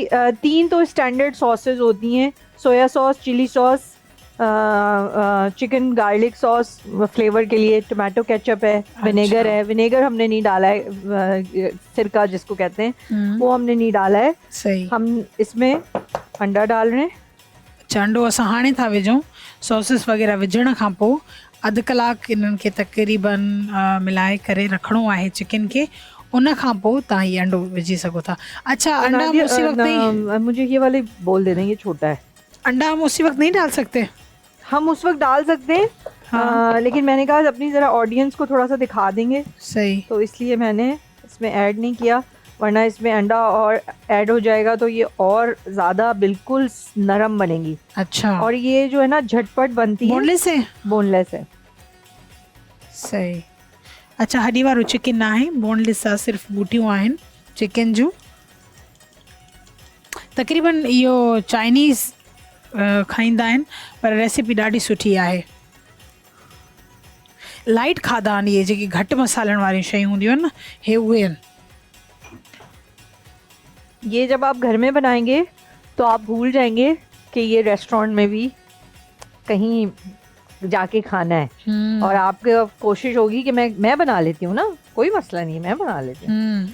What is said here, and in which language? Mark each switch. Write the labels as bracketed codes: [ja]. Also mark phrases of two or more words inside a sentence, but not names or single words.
[hi] 3 तो स्टैंडर्ड सॉसेस होती हैं, [en] soya sauce, chili sauce, chicken garlic sauce [hi] फ्लेवर के लिए, [en] tomato ketchup [hi] है, विनेगर है। विनेगर हमने नहीं डाला है, सिरका जिसको कहते हैं, वो हमने नहीं डाला है। सही। हम इसमें अंडा डाल रहे हैं। अच्छा, [sd] अंडो असां हाणे था विझूं। सॉसेस वग़ैरह विझण खां पोइ अधु कलाकु इन्हनि खे तक़रीबन मिलाए करे रखिणो आहे चिकन खे। उन खां पोइ तव्हां ये अंडो विझी सघो था। [hi] अच्छा, अंडा हम उसी वक्त नहीं, मुझे ये वाले बोल दे देंगे, छोटा है। अंडा हम उसी वक्त नहीं डाल सकते? हम उस वक्त डाल सकते हैं। हाँ। लेकिन मैंने कहा अपनी ज़रा ऑडियंस को थोड़ा सा दिखा देंगे। सही। तो इसलिए मैंने इसमें ऐड नहीं किया, वरना इसमें अंडा और ऐड हो जाएगा तो ये और ज़्यादा बिल्कुल नरम बनेगी। अच्छा। और ये जो है ना झटपट बनती है। बोनलेस है? बोनलेस है। [sd] सही। अच्छा, हड्डी वारो चिकन ना आहे, बोनलेस आहे, सिर्फ़ु बूटियूं आहिनि चिकन जूं। तक़रीबन इहो चाइनीज़ खाईंदा आहिनि, पर रेसिपी ॾाढी सुठी आहे। लाइट खाधा आहिनि इहे, जेके घटि मसालनि वारियूं शयूं हूंदियूं आहिनि न, हे उहे आहिनि। [hi] ये जब आप घर में बनाएंगे तो आप भूल जाएंगे कि ये रेस्टोरेंट में भी कहीं जाके खाना है, और आपकी कोशिश होगी कि मैं बना लेती हूँ ना, कोई मसला नहीं, मैं बना लेती हूँ।